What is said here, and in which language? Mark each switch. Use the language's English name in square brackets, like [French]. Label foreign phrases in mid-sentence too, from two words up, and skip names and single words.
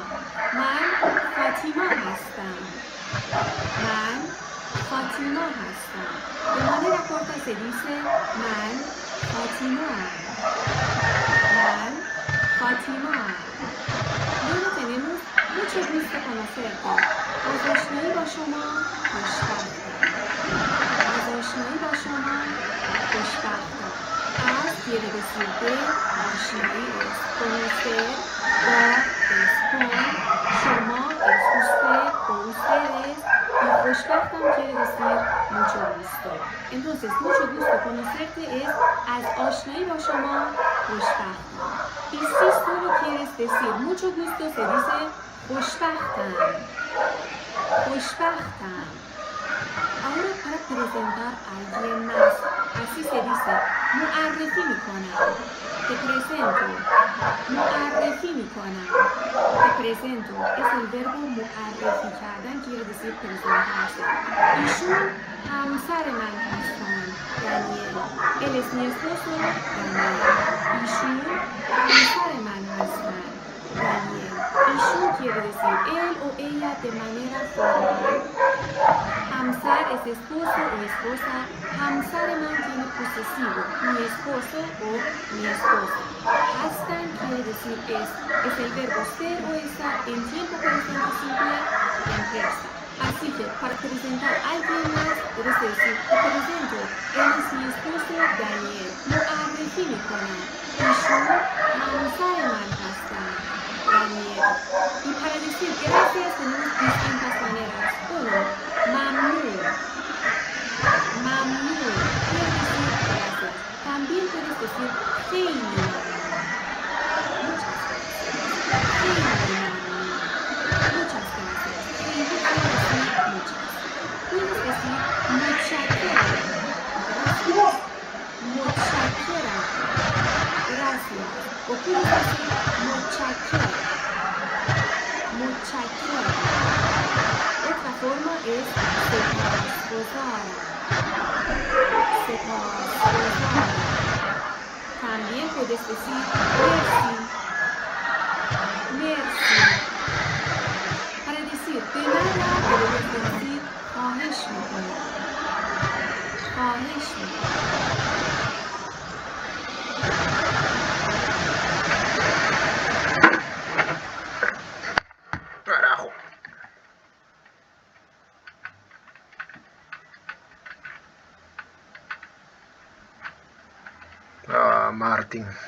[Persian] من فاطمه هستم. من فاطمه هستم. [Spanish] De manera corta se dice [Persian] من فاطمه. من فاطمه. [Spanish] Luego tenemos mucho gusto conocerte. [Persian] از آشنایی با شما خوشبختم. از آشنایی با شما خوشبختم. [Spanish] Az quiere decir de, آشنایی es conocer, ba es con, شما es usted o ustedes, y خوشبختم quiere decir mucho gusto. Entonces, mucho gusto conocerte es [Persian] از آشنایی با شما خوشبختم. [Spanish] Y si solo quieres decir mucho gusto se dice خوشبختم. [Persian] خوشبختم. [Spanish] Ahora para presentar a alguien más, así se dice [Persian] معرفی میکنم. [Spanish] Te presento. [Persian] معرفی میکنم. [Spanish] Te presento. Es el verbo [Persian] معرفی کردن [Spanish] quiere decir presentarse. [Persian] ایشون همسر من هستند. Daniel. [Spanish] Él es mi esposo. Daniel. [Persian] ایشون همسر من هستند. [Spanish] Daniel. ایشون quiere decir él o ella de manera formal. [Persian] همسر همسر [Spanish] es esposo o esposa. [Persian] همسر من [Spanish] tiene posesivo. Mi esposo o mi esposa. Hastan quiere decir es el verbo ser o estar en tiempo presente simple en persa. Así que para presentar a alguien más debes decir te presento, él es mi esposo Daniel. [Persian] معرفی میکنم ایشون همسر من هستند Daniel. [Spanish] Y para decir gracias tenemos distintas maneras. Uno, [Persian] ممنون. ممنون [Spanish] quiere decir gracias. También puedes decir [Persian] خیلی ممنون. [Spanish] Muchas gracias. [Persian] خیلی ممنون. [Spanish] Muchas gracias. خیلی quiere decir muchas. Puedes decir متشکرم. Gracias. متشکرم. Gracias. O puedes decir متشکرم. [Persian] متشکرم. [Spanish] Otra forma es سپاسگزارم. [Persian] سپاسگزارم. [Spanish] También puedes decir merci. Merci. Para decir de nada debemos decir [Persian] خواهش میکنم. خواهش میکنم. [Spanish] Carajo. Martin.